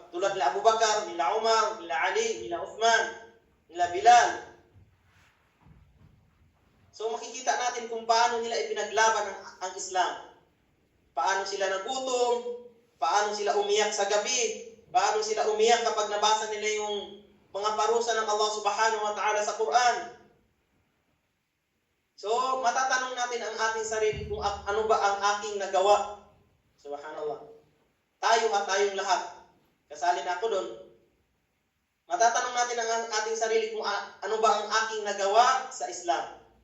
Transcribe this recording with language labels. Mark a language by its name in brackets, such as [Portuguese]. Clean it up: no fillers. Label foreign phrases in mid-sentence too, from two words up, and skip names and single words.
[Filipino] Tulad nila Abu Bakar, nila Umar, nila Ali, nila Uthman, nila Bilal. So makikita natin kung paano nila ipinaglaban ang Islam. Paano sila nagutom, paano sila umiyak sa gabi, paano sila umiyak kapag nabasa nila yung mga parusa ng Allah [Arabic] سبحانه وتعالى [Filipino] sa Quran. So, matatanong natin ang ating sarili kung ano ba ang aking nagawa. Subhanallah. Tayong lahat. Kasali na ako doon. Matatanong natin ang ating sarili kung ano ba ang aking nagawa sa Islam.